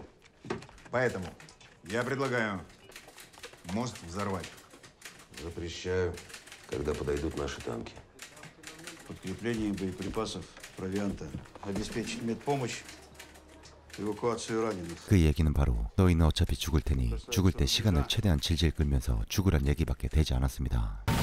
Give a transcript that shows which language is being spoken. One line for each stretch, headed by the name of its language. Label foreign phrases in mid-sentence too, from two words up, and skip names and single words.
Russian: Поэтому я предлагаю мост взорвать. Запрещаю, когда подойдут наши танки. Подкрепление боеприпасов, провианта. Обеспечить медпомощь, эвакуацию раненых.
Korean: 그 얘기는 바로 너희는 어차피 죽을 테니 죽을 때 시간을 최대한 질질 끌면서 죽으란 얘기밖에 되지 않았습니다.